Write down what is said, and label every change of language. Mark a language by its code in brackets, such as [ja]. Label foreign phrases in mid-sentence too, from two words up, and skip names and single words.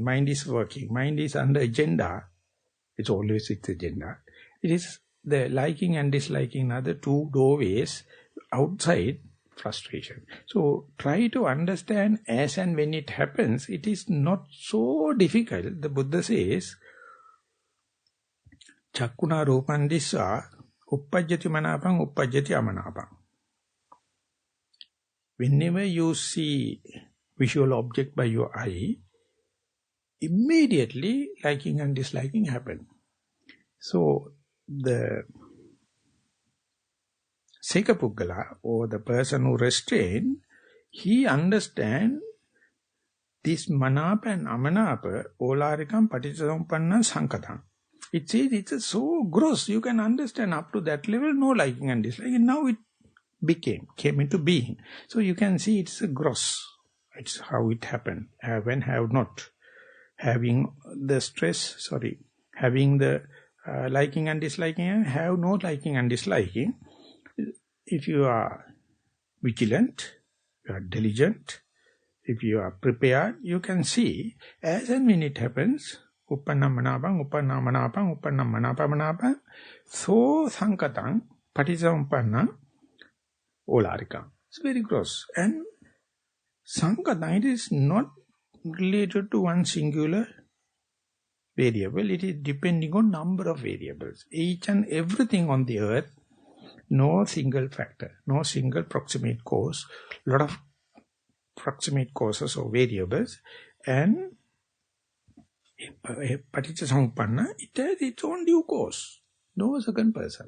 [en] Mind is working. Mind is under agenda. It's always its agenda. It is the liking and disliking are the two doorways outside frustration. So try to understand as and when it happens, it is not so difficult. The Buddha says, [pi] Chakkuna rupan dissa uppajjati manapang uppajjati amanapang. [en] Whenever you see visual object by your eye, immediately liking and disliking happen. So the Sekapuggala, or the person who restrain, he understand this manapa and amanapa, [pi] olarikam paticcasamuppanna sankatang. [en] It says it's so gross, you can understand up to that level, no liking and disliking. Now it came into being. So you can see it's a gross. It's how it happened. Have and have not. Having the having the liking and disliking, and have no liking and disliking. If you are vigilant, you are diligent, if you are prepared, you can see as and when it happens, [pi] uppannam manapam, so sankatang, paticcasamuppanna, olarikam. [en] It's very gross. And sankatang, it is not related to one singular variable. It is depending on number of variables. Each and everything on the earth, no single factor, no single proximate cause, lot of proximate causes or variables, and paticcasamuppanna, it has its own due cause, no second person.